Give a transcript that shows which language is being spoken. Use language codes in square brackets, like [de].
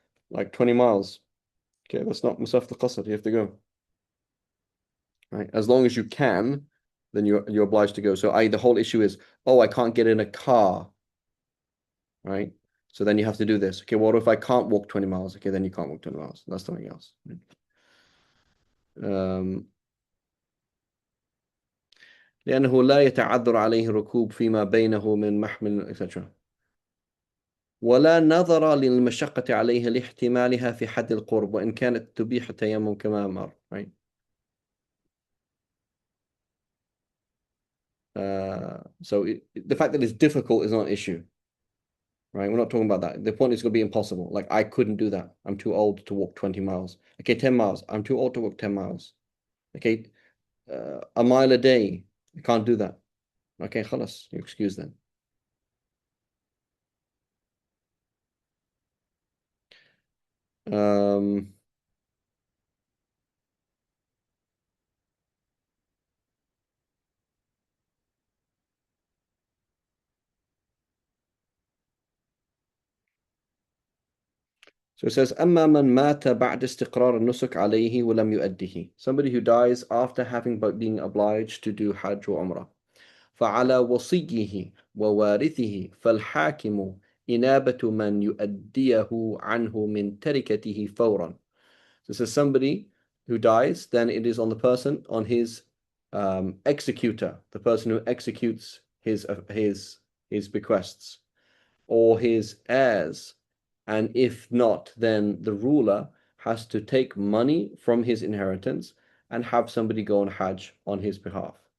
[en] Like 20 miles. Okay, that's not Masafat al-Qasr. You have to go. Right? As long as you can, then you're obliged to go. So the whole issue is, oh, I can't get in a car, right? So then you have to do this. Okay, what if I can't walk 20 miles? Okay, then you can't walk 20 miles. That's something else. [ar] Um, لأنه لا يتعذر عليه الركوب فيما بينه من محمل etc. ولا نظر للمشقة عليه لاحتمالها في حد القرب وإن كانت تبيح التيمم كما أمر, right? [en] So the fact that it's difficult is not an issue, right? We're not talking about that. The point is going to be impossible. Like I couldn't do that. I'm too old to walk 20 miles. Okay, 10 miles. I'm too old to walk 10 miles. Okay, a mile a day. I can't do that. Okay, خلاص. You're excused then. Um, so it says, [ar] أما من مات بعد استقرار النسك عليه ولم يؤده. [en] Somebody who dies after having been obliged to do Hajj or Umrah. [ar] فعلى وصيه ووارثه فالحاكم إنابة من يؤديه عنه من تركته فورا. [en] So it says somebody who dies, then it is on the person, on his executor, the person who executes his bequests, or his heirs, And if not, then the ruler has to take money from his inheritance and have somebody go on Hajj on his behalf.